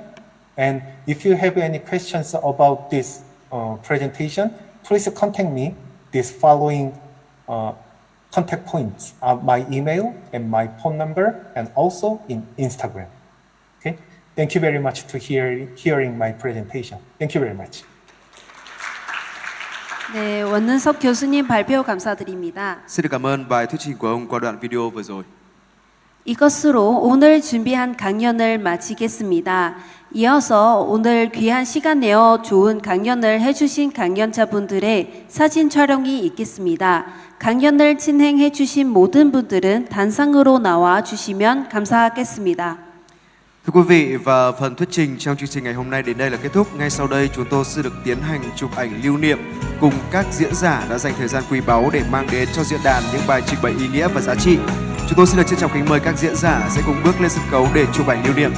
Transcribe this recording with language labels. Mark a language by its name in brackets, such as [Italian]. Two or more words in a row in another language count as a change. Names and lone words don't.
[English] And if you have any questions about this presentation, please contact me. This following contact points are my email and my phone number, and also in Instagram. Okay? Thank you very much to hearing my presentation. Thank you very much. [Korean] 네, 원능석 교수님 발표 감사드립니다. [Vietnamese] Xin được cảm ơn bài thuyết trình của ông qua đoạn video vừa rồi. [Korean] 이것으로 오늘 준비한 강연을 마치겠습니다. 이어서 오늘 귀한 시간 내어 좋은 강연을 해주신 강연자분들의 사진 촬영이 있겠습니다. 강연을 진행해주신 모든 분들은 단상으로 나와 주시면 감사하겠습니다. [Vietnamese] Thưa quý vị, và phần thuyết trình trong chương trình ngày hôm nay đến đây là kết thúc. Ngay sau đây chúng tôi sẽ được tiến hành chụp ảnh lưu niệm cùng các diễn giả đã dành thời gian quý báu để mang đến cho diễn đàn những bài trình bày ý nghĩa và giá trị. Chúng tôi xin được trân trọng kính mời các diễn giả sẽ cùng bước lên sân khấu để chụp ảnh lưu niệm.